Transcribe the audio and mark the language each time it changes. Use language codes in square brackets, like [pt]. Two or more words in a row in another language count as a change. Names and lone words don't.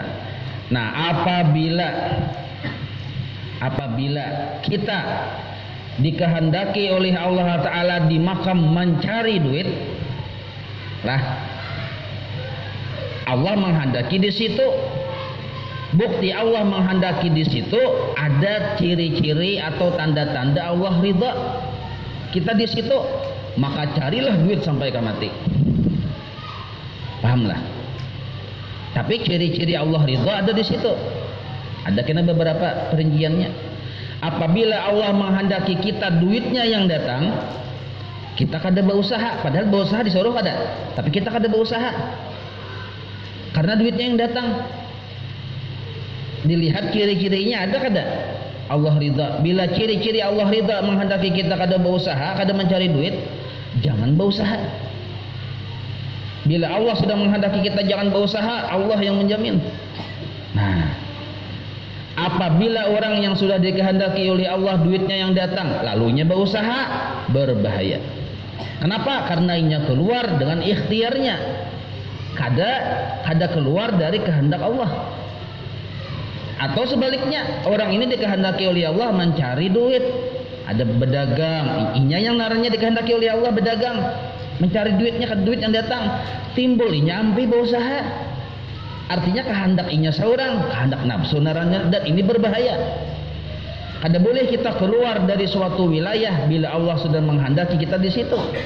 [id] Nah apabila kita dikehendaki oleh Allah Ta'ala di makam mencari duit lah, Allah menghendaki di situ, bukti Allah menghendaki di situ ada ciri-ciri atau tanda-tanda Allah ridha kita di situ, maka carilah duit sampai ke mati. Pahamlah. Tapi ciri-ciri Allah ridha ada di situ. [bjn] Ada kena beberapa perinciannya. Apabila Allah menghendaki kita duitnya yang datang, kita kada berusaha, padahal berusaha disuruh kada, tapi kita kada berusaha. Karena duitnya yang datang. Dilihat ciri-cirinya ada kada? [id] Allah ridha. [bjn] Bila ciri-ciri Allah ridha menghendaki kita kada berusaha, kada mencari duit, jangan berusaha. [id] Bila Allah sudah menghendaki kita jangan berusaha, Allah yang menjamin. Nah, apabila orang yang sudah dikehendaki oleh Allah duitnya yang datang, lalunya berusaha, berbahaya. Kenapa? [bjn] Karena inya keluar dengan ikhtiarnya, kada keluar dari kehendak Allah. Atau sebaliknya, orang ini dikehendaki oleh Allah mencari duit, ada berdagang, inya yang naranya dikehendaki oleh Allah berdagang, mencari duitnya, ke duit yang datang, timbul inya ampi berusaha. Artinya kehendak inya seorang, kehendak nafsu naranya, dan ini berbahaya. Kada boleh kita keluar dari suatu wilayah bila Allah sudah menghendaki kita di situ.